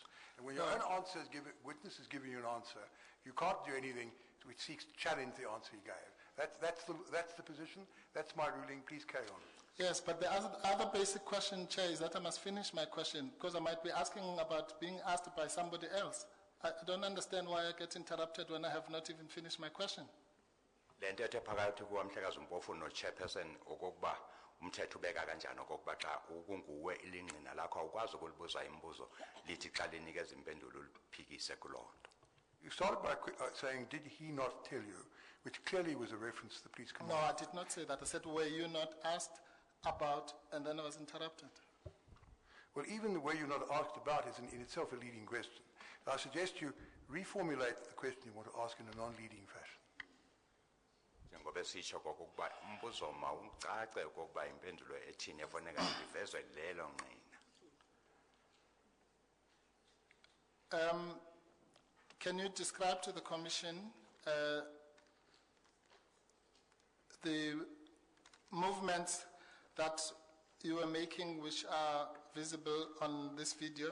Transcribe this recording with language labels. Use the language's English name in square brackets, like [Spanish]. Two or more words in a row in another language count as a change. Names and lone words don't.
[English] And when your own answer is witness is giving you an answer, you can't do anything which seeks to challenge the answer he gave. That's the position. That's my ruling. Please carry on. Yes, but the other basic question, Chair, is that I must finish my question because I might be asking about being asked by somebody else. I don't understand why I get interrupted when I have not even finished my question. [Zulu] Le nto ethe phakathi kukamhlekazi Mpofu no-chairperson okokuba umthetho ubeka kanjani okokuba xa ukunguwe ilingqina lakho awukwazi ukulibuza imibuzo lithi xa linikeza impendulo liphikise kuloo nto. [English] You started by saying, did he not tell you, which clearly was a reference to the police command. No, I did not say that. I said, were you not asked about, and then I was interrupted. Well, even the way you're not asked about is in itself a leading question. I suggest you reformulate the question you want to ask in a non-leading fashion. [Zulu] Njengoba sisho kokuba umbuzo mawucace okokuba impendulo ethini efoneka ivezwe lelo nqina. [English] Can you describe to the Commission the movements that you were making which are visible on this video?